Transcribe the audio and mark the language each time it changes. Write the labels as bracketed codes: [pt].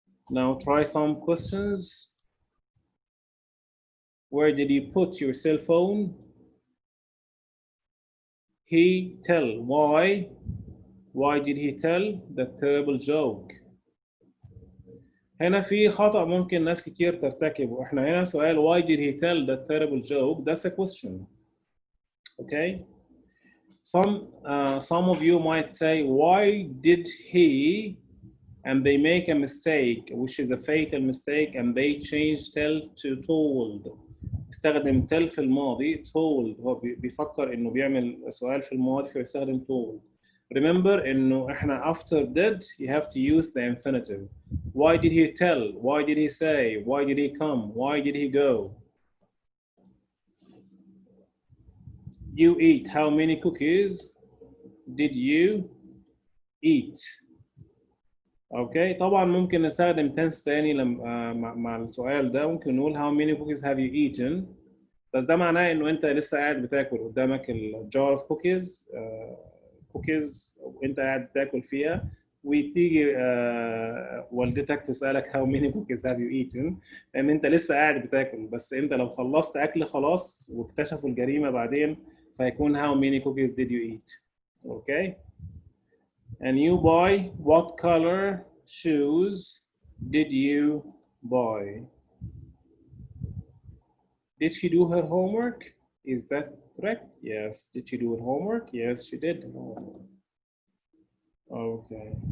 [en] Now try some questions. Where did you put your cell phone? He tell. Why? Why did he tell that terrible joke? [ar] هنا في خطأ ممكن ناس كتير ترتكبه. احنا هنا سؤال [en] why did he tell that terrible joke? That's a question. Okay. Some of you might say why did he, and they make a mistake which is a fatal mistake and they change tell to told. [ar] استخدم tell في الماضي told. هو بيفكر انه بيعمل سؤال في الماضي فيستخدم told. [en] Remember [ar] انه احنا [en] after did you have to use the infinitive. Why did he tell? Why did he say? Why did he come? Why did he go? You eat. How many cookies did you eat? [ar] اوكي طبعا ممكن نستخدم tense تاني لما مع السؤال ده. ممكن نقول [en] how many cookies have you eaten. [ar] بس ده معناه انه انت لسه قاعد بتاكل قدامك الجار اوف كوكيز كوكيز وانت قاعد بتاكل فيها وتيجي والدتك تسالك [en] how many cookies have you eaten [ar] لان انت لسه قاعد بتاكل. بس انت لو خلصت اكل خلاص واكتشفوا الجريمه بعدين فيكون [en] how many cookies did you eat. [ar] اوكي. [en] And you buy, what color shoes did you buy? Did she do her homework? Is that correct? Yes. Did she do her homework? Yes, she did. Okay.